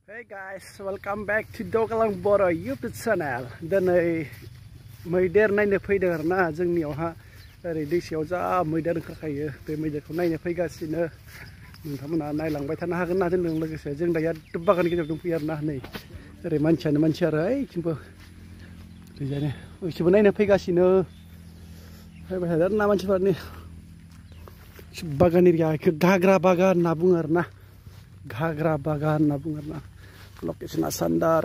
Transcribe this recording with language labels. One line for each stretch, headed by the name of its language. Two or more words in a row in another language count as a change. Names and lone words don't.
English: Guys, welcome back to Dogalang Boro YouTube channel.
Bodo: दिनै मैदेर नायनो फैदों आरोना जोंनियावहा ओरै दैसायाव जा मैदेर ओंखारखायो बे मैदेरखौ नायनो फैगासिनो नोंथांमोना नायलांबाय थानो हागोन ना जोंजों लोगोसे जों दायो बागाननि गेजेराव दंफैयो आरोना नै ओरै मानसि आरो ओइथिंबो ओरैजायनो बिसोरबो नायनो फैगासिनो फैबाय थादों आरोना मानसिफोरनि बागान एरिया बेखौ घाग्रा बागान होनना बुङो आरोना घाग्रा बागान होनना बुङो आरोना लकेसना सान्दार